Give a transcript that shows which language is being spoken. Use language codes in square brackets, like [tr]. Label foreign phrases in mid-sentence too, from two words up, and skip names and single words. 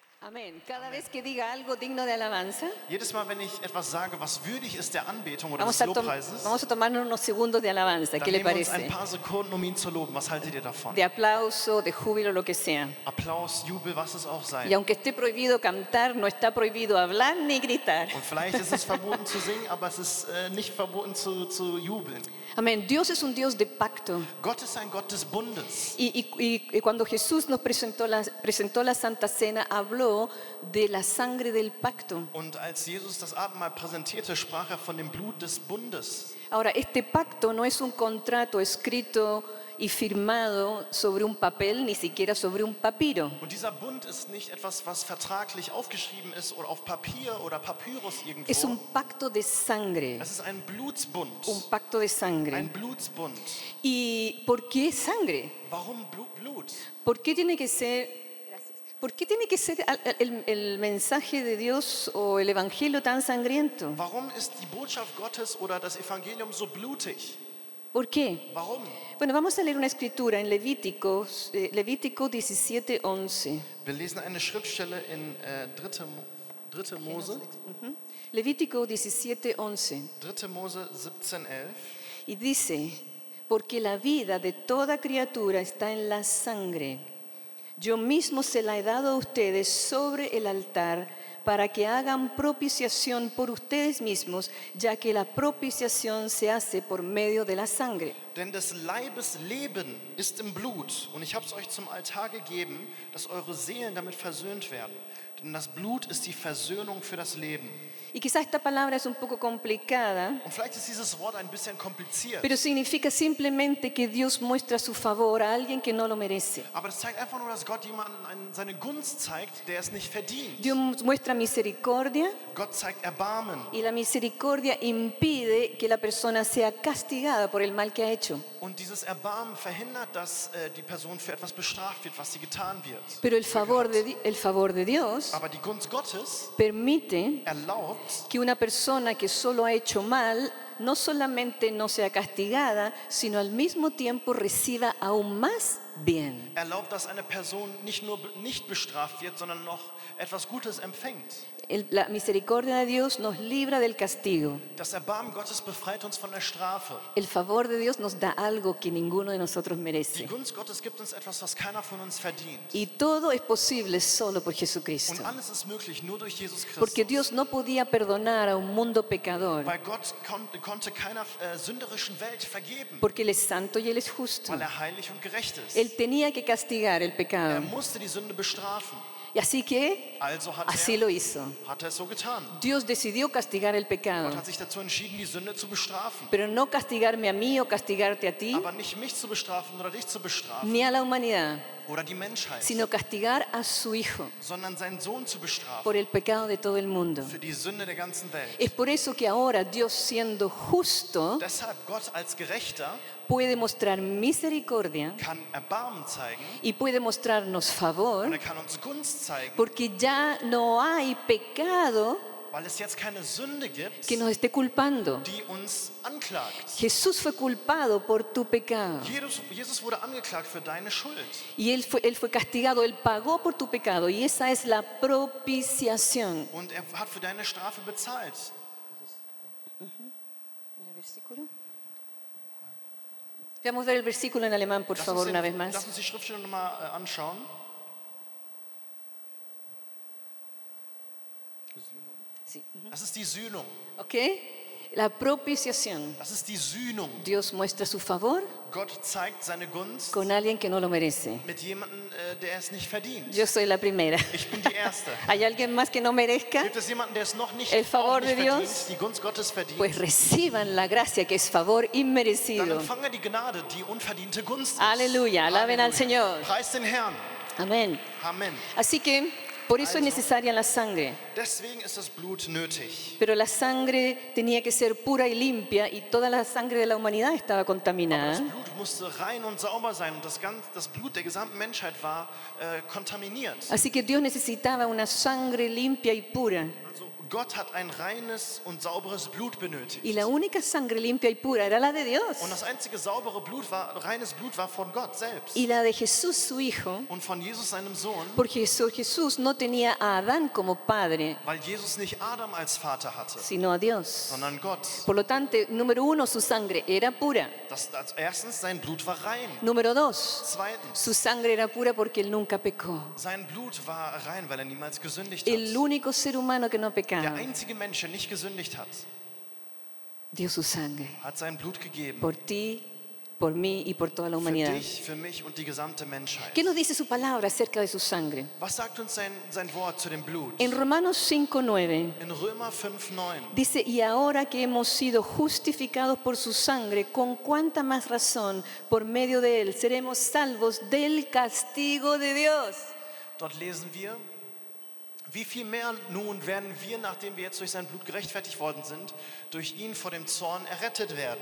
[es] Amén. Cada vez que diga algo digno de alabanza, [de] Jedes Mal, wenn ich etwas sage, was würdig ist der Anbetung oder des Lobpreises, [es] vamos a tomarnos unos segundos de alabanza. [de] dann [es] ¿Qué le [de] nehmen wir uns ein [es] parece? [de] paar Sekunden, um ihn zu loben. Was haltet ihr davon? [es] De aplauso, de júbilo, lo que sea. [de] Applaus, Jubel, was es auch sei. [es] Y aunque esté prohibido cantar, no está prohibido hablar ni gritar. [de] Und vielleicht ist es verboten zu singen, aber es ist nicht verboten zu jubeln. [es] Amén. Dios es un Dios de pacto. [de] Gott ist ein Gott des Bundes. [es] Y cuando Jesús nos presentó la Santa Cena, habló de la sangre del pacto. [de] Und als Jesus das Abendmahl präsentierte, sprach er von dem Blut des Bundes. [es] Ahora, este pacto no es un contrato escrito y firmado sobre un papel, ni siquiera sobre un papiro. [de] Und dieser Bund ist nicht etwas, was vertraglich aufgeschrieben ist oder auf Papier oder Papyrus [es] Es un [de] irgendwo. [es] pacto de sangre, [de] Es ist ein Blutsbund. [es] un pacto de sangre. [de] Ein Blutsbund. [es] ¿Y por qué sangre? [de] Warum Blut? [es] ¿Por qué tiene que ser, ¿por qué tiene que ser el mensaje de Dios o el evangelio tan sangriento? [de] Warum ist die Botschaft Gottes oder das Evangelium so blutig? [es] ¿Por qué? [de] Warum? [es] Bueno, vamos a leer una escritura en Levítico 17:11. [de] Wir lesen eine Schriftstelle in 3. Mose, [es] Levítico 17:11. [de] 3. Mose 17,11. [es] Y dice, porque la vida de toda criatura está en la sangre. Yo mismo se la he dado a ustedes sobre el altar para que hagan propiciación por ustedes mismos, ya que la propiciación se hace por medio de la sangre. [de] Denn des Leibes Leben ist im Blut, und ich habe es euch zum Altar gegeben, dass eure Seelen damit versöhnt werden. Denn das Blut ist die Versöhnung für das Leben. [es] Y quizás esta palabra es un poco complicada, [de] Und vielleicht ist dieses Wort ein bisschen kompliziert, [es] pero significa simplemente que Dios muestra su favor a alguien que no lo merece. [de] aber das zeigt einfach nur, dass Gott jemanden seine Gunst zeigt, der es nicht verdient. [es] Dios muestra misericordia [de] Gott zeigt Erbarmen. [es] y la misericordia impide que la persona sea castigada por el mal que ha hecho. [de] Und dieses Erbarmen verhindert, dass die Person für etwas bestraft wird, was sie getan wird. [es] Pero el favor de Dios [de] Aber die Gunst Gottes [es] permite [de] erlaubt, [es] que una persona que solo ha hecho mal no solamente no sea castigada, sino al mismo tiempo reciba aún más bien. [de] dass eine Person nicht nur nicht bestraft wird, sondern noch etwas Gutes empfängt. [es] La misericordia de Dios nos libra del castigo. [de] Das Erbarmen Gottes befreit uns von der Strafe. [es] El favor de Dios nos da algo que ninguno de nosotros [de] Die [es] merece. [de] Gunst Gottes gibt uns etwas, was keiner von uns verdient. [es] Y todo es posible solo por [de] Und [es] Jesucristo. [de] alles ist möglich nur durch Jesus [es] Porque [de] Christus. [es] Dios no podía perdonar a un mundo pecador, [de] Weil Gott konnte keiner sünderischen Welt vergeben, [es] porque Él es santo y Él es justo. [de] weil er heilig und gerecht ist. [es] Él tenía que castigar el pecado. [de] musste die Sünde bestrafen. [es] Y así que [de] Also [es] así lo hizo. [de] hat er es so getan. [es] Dios decidió castigar el [de] Gott [es] pecado, [de] hat sich dazu entschieden, die Sünde zu bestrafen. [es] pero no castigarme a mí o castigarte a ti, [de] Aber nicht mich zu bestrafen oder dich zu bestrafen [es] ni a la humanidad, [de] oder die Menschheit, [es] sino castigar a su Hijo [de] sondern seinen Sohn zu bestrafen [es] por el pecado de todo el mundo. [de] für die Sünde der ganzen Welt. [es] Es por eso que ahora Dios, siendo justo, [de] Deshalb Gott als Gerechter [es] puede mostrar misericordia [de] kann Erbarmen zeigen [es] y puede mostrarnos [de] und [es] favor, [de] kann uns Gunst zeigen, [es] porque ya no hay pecado [de] weil es jetzt keine Sünde gibt, [es] que nos esté culpando. [de] die uns anklagt. [es] Jesús fue culpado por tu pecado [de] Jesus wurde angeklagt für deine Schuld. [es] y él fue castigado, Él pagó por tu pecado y esa es la propiciación. [de] Und er hat für deine Strafe bezahlt. [es] Vamos a ver el versículo en alemán, por favor, una vez [de] Lass [es] más. [de] uns die Schriftstelle nochmal anschauen. [es] Sí. [de] Das ist die Sühnung. [es] ¿Ok? La propiciación. [de] Das ist die Sühnung. [es] Dios muestra su favor [de] Gott zeigt seine Gunst [es] con alguien que no lo merece. [de] mit jemandem, der es nicht verdient. [es] Yo soy la primera. [de] Ich bin die Erste. [es] ¿Hay alguien más que no merezca? [de] Gibt es jemanden, der es noch nicht, [es] El favor [de] auch nicht [es] de [de] verdient, [es] Dios? [de] die Gunst Gottes verdient? [es] Pues reciban la gracia que es favor [de] Dann [es] inmerecido. [de] empfange die Gnade, die unverdiente Gunst ist. [es] Aleluya, alaben al Señor. [de] Preis den Herrn. [es] Amén. [de] Amen. [es] Así que por eso es necesaria la sangre. [de] Deswegen ist das Blut nötig. [es] Pero la sangre tenía que ser pura y limpia y toda la sangre de la humanidad estaba [de] Aber das [es] contaminada. [de] Blut musste rein und sauber sein und das Blut der gesamten Menschheit war kontaminiert. [es] Así que Dios necesitaba una sangre limpia y pura. [de] Also Gott hat ein reines und sauberes Blut benötigt. [es] Y la única sangre limpia y pura era la de Dios. [de] Und das einzige saubere Blut reines Blut war von Gott selbst. [es] Y la de Jesús, su Hijo, [de] Und von Jesus, seinem Sohn, [es] porque Jesús no tenía a Adán como padre, [de] weil Jesus nicht Adam als Vater hatte, [es] sino a Dios. [de] sondern Gott. [es] Por lo tanto, número uno, su sangre era pura. [de] Erstens, sein Blut war rein. [es] Número dos, [de] Zweitens, [es] su sangre era pura porque él nunca pecó. [de] sein Blut war rein, weil er niemals gesündigt [es] El [de] hat. [es] único ser humano que no [de] Der [es] pecaba [de] einzige Mensch, der nicht gesündigt hat, [es] dio su sangre [de] hat sein Blut gegeben. [es] por ti, por mí y por toda la [de] Für [es] humanidad. [de] dich, für mich und die gesamte Menschheit. [es] ¿Qué nos dice su palabra acerca de su sangre? [de] Was sagt uns sein Wort zu dem Blut? [es] En Romanos 5:9 [de] In Römer 5,9. [es] dice, y ahora que hemos sido justificados por su sangre, con cuánta más razón por medio de él seremos salvos del castigo de Dios. [de] Dort lesen wir, wie viel mehr nun werden wir, nachdem wir jetzt durch sein Blut gerechtfertigt worden sind, durch ihn vor dem Zorn errettet werden.